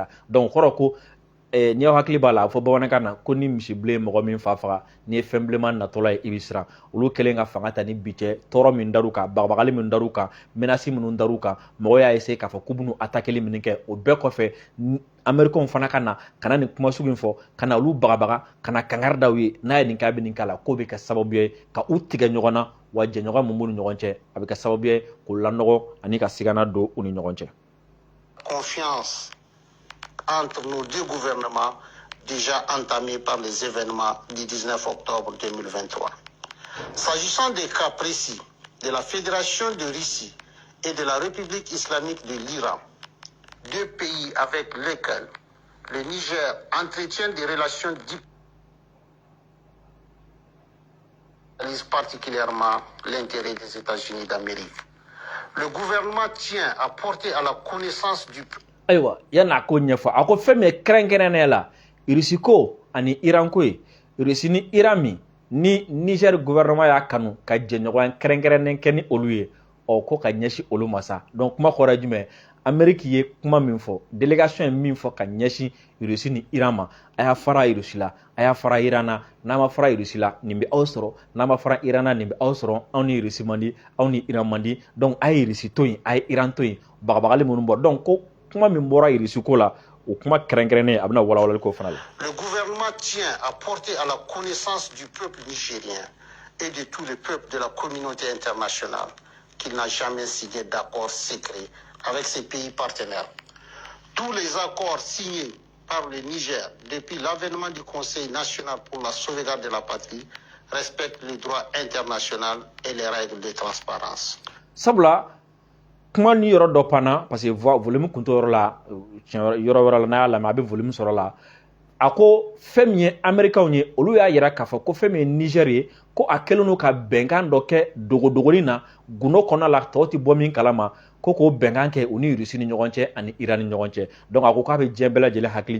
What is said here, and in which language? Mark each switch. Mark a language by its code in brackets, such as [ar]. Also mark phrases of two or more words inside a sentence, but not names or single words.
[bm] donc kɔrɔ ko n'i y'aw hakili b'a la a fɔ bamanankan na ko ni misibilen mɔgɔ min fa faga n'i ye fɛn bilenman natɔla ye i bɛ siran olu kelen ka fanga ta ni bi cɛ tɔɔrɔ min dar'u kan bagabagali min dar'u kan menace minnu dar'u kan mɔgɔw y'a essayer k'a fɔ k'u bɛn'u attaquer min kɛ o bɛɛ kɔfɛ Américains fana ka na kana nin kuma sugu in fɔ ka na olu bagabaga ka na kangari da u ye n'a ye nin kɛ a bɛ nin k'a la k'o bɛ kɛ sababu ye ka u tigɛ ɲɔgɔn na wa jɛɲɔgɔn min b'u ni ɲɔgɔn cɛ a bɛ kɛ sababu ye k'u lanɔgɔ ani ka sigana don u ni ɲɔgɔn cɛ. [fr] Confiance entre nos deux gouvernements déjà entamés par les événements du 19 octobre 2023. S'agissant des cas précis de la Fédération de Russie et de la République islamique de l'Iran, deux pays avec lesquels le Niger entretient des relations diplomatiques, particulièrement l'intérêt des États-Unis d'Amérique. Le gouvernement tient à porter à la connaissance du [bm] Ayiwa yana ko ɲɛfɔ a ko fɛn min ye kɛrɛnkɛrɛnnenya la Russie ko ani Iran ko ye Russie ni Iran min ni Niger gouvernement y'a kanu ka jɛɲɔgɔnya kɛrɛnkɛrɛnnen kɛ ni olu ye ko ka ɲɛsin olu ma sa donc kuma fɔra jumɛn Amérique ye kuma min fɔ délégation ye min fɔ ka ɲɛsin Russie ni Iran ma a y'a fara Russie la a y'a fara Iran na n'a ma fara Russie la nin bɛ aw sɔrɔ n'a ma fara Iran na nin bɛ aw sɔrɔ aw ni Russie man di aw ni Iran man di donc a ye Russie to yen a ye Iran to yen bagabagali minnu bɔ donc ko kuma min bɔra Russie ko la o kuma kɛrɛnkɛrɛnnen a bɛna walawalali ko fana la. [fr] Le gouvernement tient à porter à la connaissance du peuple nigérien et de tous les peuples de la communauté internationale qu'il n'a jamais signé d'accord secret avec ses pays partenaires. Tous les accords signés par le Niger depuis l'avènement du Conseil national pour la sauvegarde de la patrie respectent le droit international et les règles de transparence. [bm] Sabula kuma ni yɔrɔ dɔ panna [fr] parce que [bm] volume kun t'o yɔrɔ la yɔrɔ wɛrɛ la n'a y'a lamɛn a bɛ volume sɔrɔ la a ko fɛn min ye Américains ye olu y'a yira k'a fɔ ko fɛn min ye Niger ye ko a kɛlen don ka bɛnkan dɔ kɛ dogodogoni na gundo kɔnɔna la tɔw tɛ bɔ min kalama ko k'o bɛnkan kɛ u ni Russie ni ɲɔgɔn cɛ ani Iran ni ɲɔgɔn cɛ donc a ko k'a bɛ diɲɛ bɛɛ lajɛlen hakili